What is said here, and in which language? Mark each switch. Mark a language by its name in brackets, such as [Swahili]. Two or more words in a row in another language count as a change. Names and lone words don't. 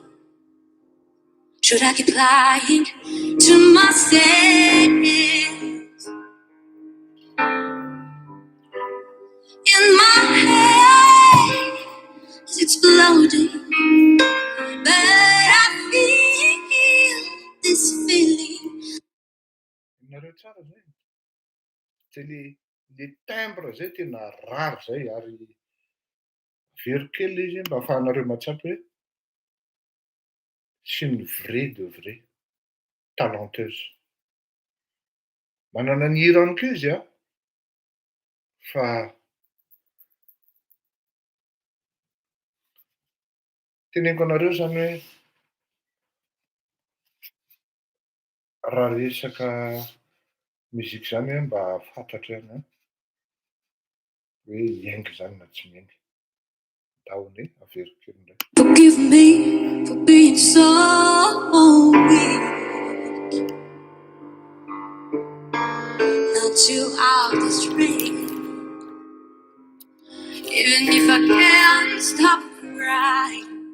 [English] Should I keep lying to myself? In my head it's exploding, but I feel this feeling. [Malagasy] Nareo tsara zay. Zay le timbre zay tena rary zay ary very kely izy mba ahafahanareo matsapy hoe [French] c'est une vraie de vraie talenteuse. [Malagasy] Manana ny hirany koa izy Fa teneniko anareo zany hoe raha resaka muzika zany hoe mba fantatra ihany hoe miainga zany na tsy miainga. Dahony averiko kely indray. [English] Forgive me for being so weak. Not you out the strength. Even if I can't stop crying.